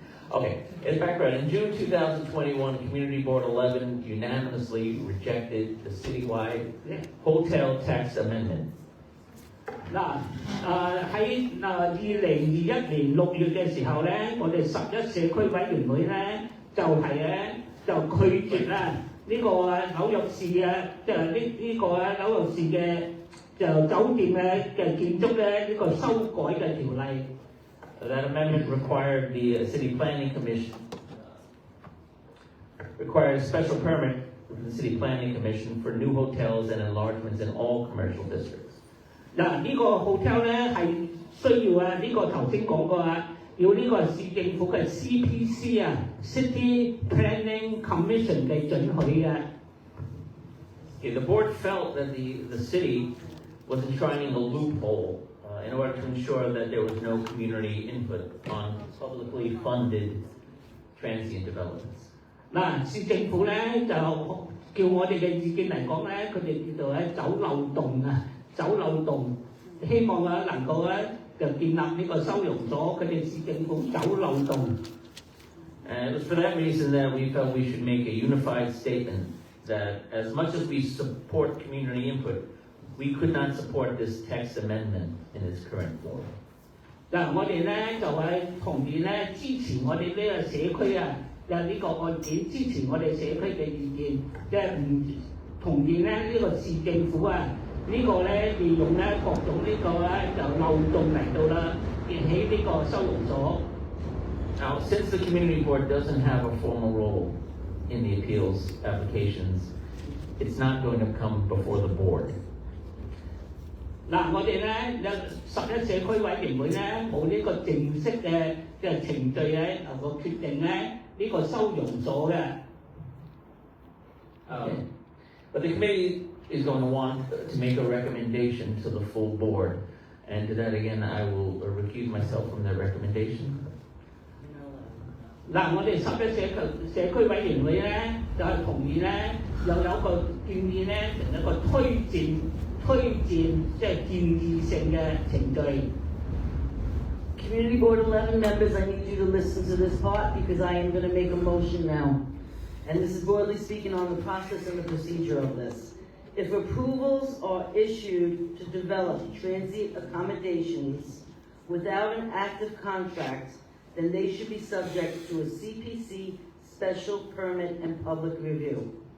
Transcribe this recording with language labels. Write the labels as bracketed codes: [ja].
[en] Okay, in background, in June 2021, Community Board 11 unanimously rejected the citywide hotel tax amendment. [yue] 喺2021年6月嘅時候咧，我哋11社區委員會咧就拒絕啦呢個紐約市嘅即係呢個紐約市嘅就酒店嘅建築咧呢個修改嘅條例。 [en] That amendment required the City Planning Commission, required a special permit from the City Planning Commission for new hotels and enlargements in all commercial districts. [yue] 呢個 hotel 咧係需要呢個頭先講過要呢個市政府嘅 CPC City Planning Commission 嘅准許嘅。 [en] The board felt that the city was enshrining a loophole in order to ensure that there was no community input on publicly funded transient developments. [yue] 市政府咧就叫我哋嘅意見嚟講咧，佢哋叫做走漏洞，希望能夠就建立呢個收容所，佢哋市政府走漏洞。 [en] And it was for that reason that we felt we should make a unified statement that as much as we support community input, we could not support this text amendment in its current form. [yue] 我哋咧就同意咧支持我哋呢個社區呢個案件，支持我哋社區嘅意見，即係唔同意咧呢個市政府呢個咧利用咧各種呢個就漏洞嚟到建起呢個收容所。 [en] Now, since the community board doesn't have a formal role in the appeals applications, it's not going to come before the board. [yue] 我哋咧11社區委員會咧冇呢個正式嘅程序個決定咧呢個收容所嘅。 [en] But the committee is going to want to make a recommendation to the full board, and to that again I will recuse myself from that recommendation. [yue] 我哋11社區委員會咧就同意咧又有個建議咧成一個推薦即係建議性嘅程序。 [en] Community Board 11 members, I need you to listen to this part because I am going to make a motion now. And this is broadly speaking on the process and the procedure of this. If approvals are issued to develop transient accommodations without an active contract, then they should be subject to a CPC special permit and public review.